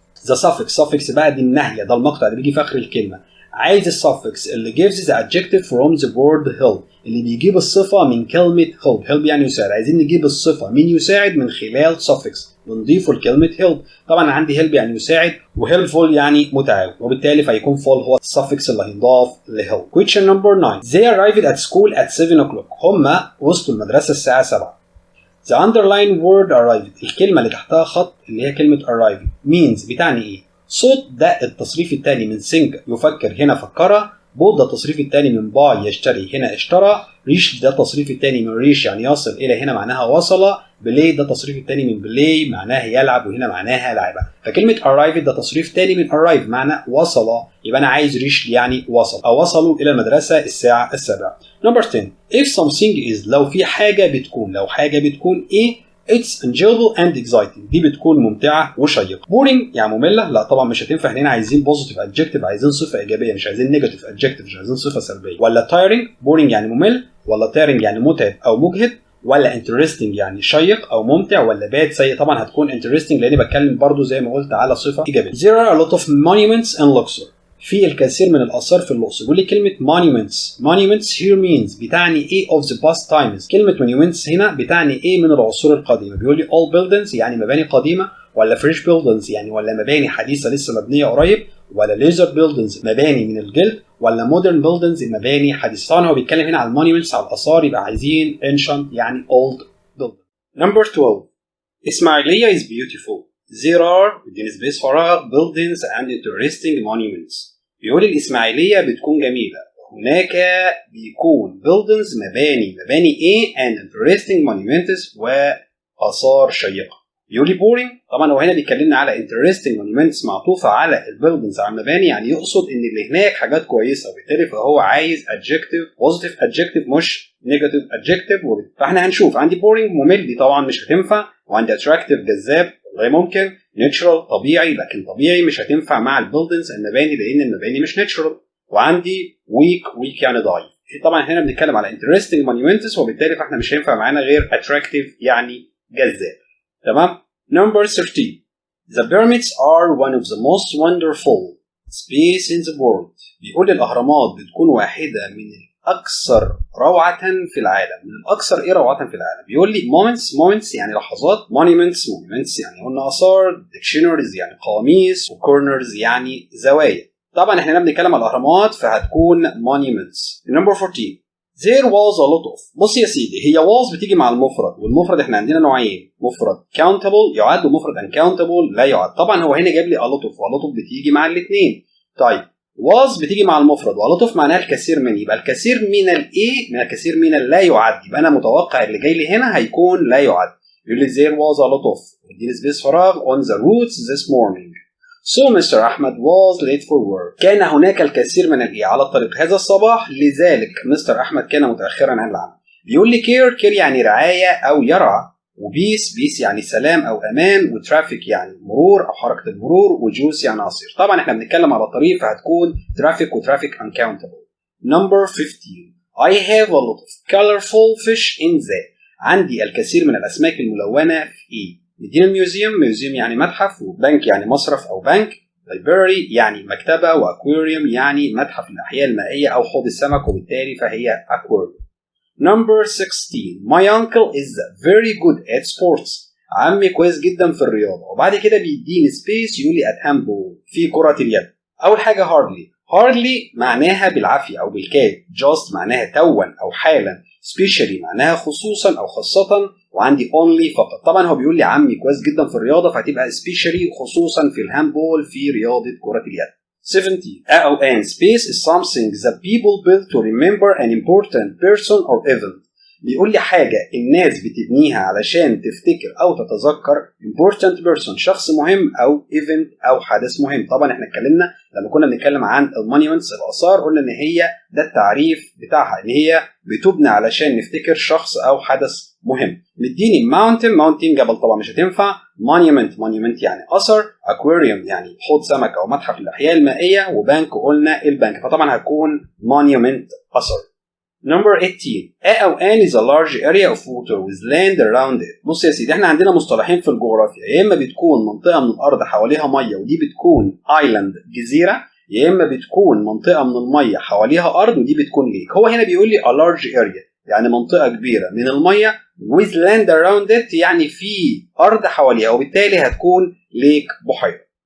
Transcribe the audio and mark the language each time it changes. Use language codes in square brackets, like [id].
[ar] the suffix بقى دي النهية، ده المقطع اللي بيجي في آخر الكلمة. عايز السفكس اللي [en] gives the adjective from the word help، [ar] اللي بيجيب الصفة من كلمة help يعني يساعد. عايزين نجيب الصفة من يساعد من خلال suffix بنضيفه لكلمة help. طبعا عندي help يعني يساعد، وhelpful يعني متعاون، وبالتالي فيكون full هو السفكس اللي هينضاف لhelp. [en] Question number 9. They arrived at school at 7 o'clock. [ar] هما وصلوا المدرسة الساعة 7. [en] The underlined word arrived. [ar] الكلمة اللي تحتها خط اللي هي كلمة arrived means بتعني ايه؟ صوت ده التصريف الثاني من think يفكر، هنا فكر. bought ده التصريف الثاني من buy يشتري، هنا اشترى. reach ده التصريف الثاني من reach يعني يصل إلى، هنا معناها وصل. play ده التصريف الثاني من play معناها يلعب، وهنا معناها لعبة. فكلمة arrived ده تصريف ثاني من arrive معنى وصل، يبقى أنا عايز reach يعني وصل أو وصلوا إلى المدرسة الساعة 7. [en] Number 10. If something is [ar] لو في حاجة بتكون، لو حاجة بتكون إيه؟ [en] It's enjoyable and exciting. [ar] دي بتكون ممتعة وشيقة. boring يعني مملة، لا طبعا مش هتنفع. هنا عايزين positive adjective، عايزين صفة إيجابية، مش عايزين negative adjective، مش عايزين صفة سلبية. ولا tiring boring يعني ممل، ولا tiring يعني متعب أو مجهد، ولا interesting يعني شيق أو ممتع، ولا bad سيء. طبعا هتكون interesting لأني بتكلم برضو زي ما قلت على صفة إيجابية. [en] There are a lot of monuments in Luxor. [ar] في الكثير من الآثار في الأقصر. بيقول لي كلمة [en] monuments here means [ar] بتعني إيه [en] of the past times. [ar] كلمة monuments هنا بتعني إيه من العصور القديمة. بيقول لي all buildings يعني مباني قديمة، ولا fresh buildings يعني ولا مباني حديثة لسه مبنية قريب، ولا laser buildings مباني من الجلد، ولا modern buildings مباني حديثة. طبعا هو بيتكلم هنا على monuments على الآثار، يبقى عايزين ancient يعني old building. [en] Number 12. Ismailia is beautiful. There are within space فراغ buildings and interesting monuments. [ar] بيقول الإسماعيلية بتكون جميلة، هناك بيكون buildings مباني ايه [en] and interesting monuments [ar] وآثار شيقة. يقول لي boring، طبعا هو هنا بيكلمنا على interesting monuments معطوفة على البيلدينجز على المباني، يعني يقصد ان اللي هناك حاجات كويسة، وبالتالي فهو عايز adjective positive adjective مش negative adjective. فاحنا هنشوف عندي boring ممل دي طبعا مش هتنفع، وعندي attractive جذاب غير ممكن، natural طبيعي لكن طبيعي مش هتنفع مع البيلدينجز المباني لان المباني مش natural، وعندي weak يعني ضعيف. طبعا هنا بنتكلم على interesting monuments وبالتالي فاحنا مش هينفع معانا غير attractive يعني جذاب. [en] تمام. Number 13. The pyramids are one of the most wonderful space in the world. [ar] بيقول الأهرامات بتكون واحدة من الأكثر روعة في العالم. من الأكثر إيه روعة في العالم؟ بيقول لي moments يعني لحظات، monuments يعني قلنا آثار، dictionaries يعني قواميس، وcorners يعني زوايا. طبعا احنا بنتكلم على الأهرامات فهتكون monuments. [en] Number 14. There was a lot of. [ar] بص يا سيدي، هي was بتيجي مع المفرد، والمفرد احنا عندنا نوعين، مفرد countable يعد ومفرد uncountable لا يعد. طبعا هو هنا جاب لي a lot of، و a lot of بتيجي مع الاثنين. طيب was بتيجي مع المفرد، و a lot of معناها الكثير من، يبقى الكثير من الايه؟ من الكثير من لا يعد، يبقى انا متوقع اللي جاي لي هنا هيكون لا يعد. يقول لي [en] there was a lot of، [ar] ودي سبيس فراغ [en] on the roads this morning. So Mr. Ahmed was late for work. [ar] كان هناك الكثير من الإيه على الطريق هذا الصباح، لذلك مستر أحمد كان متأخرا عن العمل. بيقول لي care يعني رعاية أو يرعى، وبيس يعني سلام أو أمان، وترافيك يعني مرور أو حركة المرور، وجوس يعني عصير. طبعا احنا بنتكلم على الطريق فهتكون traffic وترافيك uncountable. [en] Number 15. I have a lot of colorful fish in the. [ar] عندي الكثير من الأسماك الملونة في إيه؟ ندينا ميوزيوم يعني متحف، وبنك يعني مصرف أو بنك، library يعني مكتبة، وأكواريوم يعني متحف الأحياء المائية أو حوض السمك، وبالتالي فهي aquarium. [en] Number 16. My uncle is very good at sports. [ar] عمي كويس جدا في الرياضة. وبعد كده بيديني سبيس يقول لي at handball في كرة اليد. أول حاجة hardly معناها بالعافية أو بالكاد، just معناها توا أو حالا، especially معناها خصوصا أو خاصة، وعندي only فقط. طبعا هو بيقول لي عمي كويس جدا في الرياضة فهتبقى especially خصوصا في الهاندبول في رياضة كرة اليد. [en] 17. أو an space is something that people build to remember an important person or event. [ar] بيقول لي حاجة الناس بتبنيها علشان تفتكر أو تتذكر important person شخص مهم أو event أو حدث مهم. طبعا احنا اتكلمنا لما كنا بنتكلم عن المونيومنتس الآثار قلنا إن هي ده التعريف بتاعها، إن هي بتبنى علشان نفتكر شخص أو حدث مهم. مديني mountain جبل طبعا مش هتنفع، monument يعني أثر، aquarium يعني حوض سمك أو متحف الأحياء المائية، وبنك قلنا البنك، فطبعا هتكون monument أثر. [en] Number 18. أو an is a large area of water with land around it. [ar] بص يا سيدي، احنا عندنا مصطلحين في الجغرافيا، يا إما بتكون منطقة من الأرض حواليها مية ودي بتكون island جزيرة، يا إما بتكون منطقة من المية حواليها أرض ودي بتكون ليك. هو هنا بيقول لي [en] a large area [ar] يعني منطقة كبيرة من المية [en] with land around it [ar] يعني في أرض حواليها، وبالتالي هتكون ليك بحيرة.